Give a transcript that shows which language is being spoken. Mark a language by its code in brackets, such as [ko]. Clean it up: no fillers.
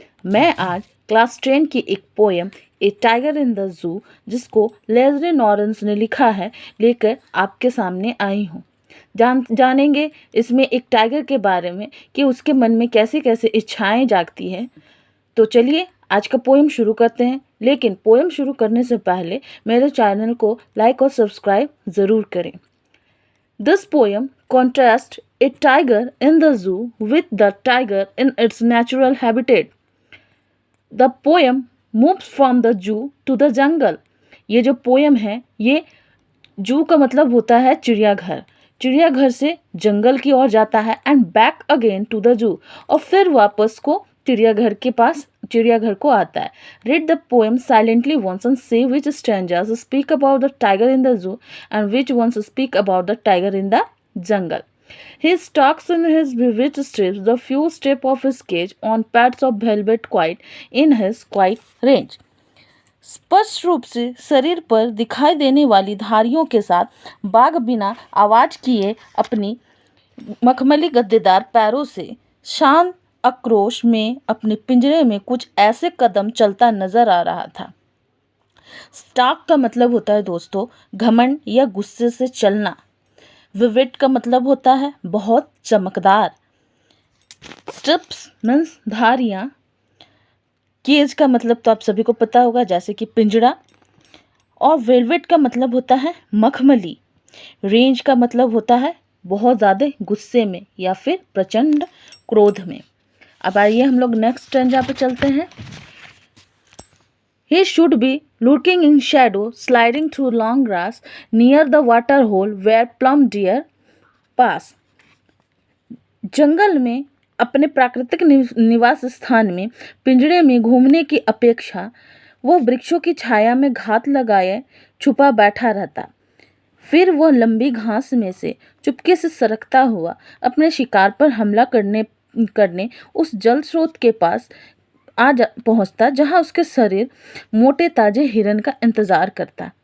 [hi] मैं आज क्लास 10 की एक poem A tiger in the zoo, जिसको लेस्ली नॉरेंस ने लिखा है, लेकर आपके सामने आई हूँ। जानेंगे इसमें एक टाइगर के बारे में कि उसके मन में कैसे कैसे इच्छाएं जागती हैं। तो चलिए आज का पोएम शुरू करते हैं। लेकिन पोएम शुरू करने से पहले मेरे चैनल को लाइक और सब्सक्राइब ज़रूर करें। [en] This poem contrasts a tiger in the zoo with the tiger in its natural habitat. The poem moves from the zoo to the jungle. [hi] ये जो पोएम है, ये जू का मतलब होता है चिड़ियाघर। चिड़ियाघर से जंगल की ओर जाता है [en] and back again to the zoo, [hi] और फिर वापस को चिड़ियाघर को आता है। [en] Read the poem silently once and see which stanzas speak about the tiger in the zoo and which ones speak about the tiger in the jungle. He stalks in his vivid strips the few steps of his cage on pads of velvet quiet in his quiet range. [hi] स्पष्ट रूप से शरीर पर दिखाई देने वाली धारियों के साथ बाघ बिना आवाज किए अपनी मखमली गद्देदार पैरों से शांत आक्रोश में अपने पिंजरे में कुछ ऐसे कदम चलता नजर आ रहा था। स्टाक का मतलब होता है दोस्तों घमंड या गुस्से से चलना। विविड का मतलब होता है बहुत चमकदार। स्ट्रिप्स मीन्स धारियां। केज का मतलब तो आप सभी को पता होगा, जैसे कि पिंजरा। और वेलवेट का मतलब होता है मखमली। रेंज का मतलब होता है बहुत ज़्यादा गुस्से में या फिर प्रचंड क्रोध में। अब आइए हम लोग नेक्स्ट स्टैंजा पे चलते हैं। [en] He should be lurking in shadow, sliding through long grass near the water hole where plum deer pass. [hi] जंगल में अपने प्राकृतिक निवास स्थान में पिंजरे में घूमने की अपेक्षा वह वृक्षों की छाया में घात लगाए छुपा बैठा रहता। फिर वह लंबी घास में से चुपके से सरकता हुआ अपने शिकार पर हमला करने उस जल स्रोत के पास पहुंचता जहां उसके शरीर मोटे ताजे हिरन का इंतजार करता।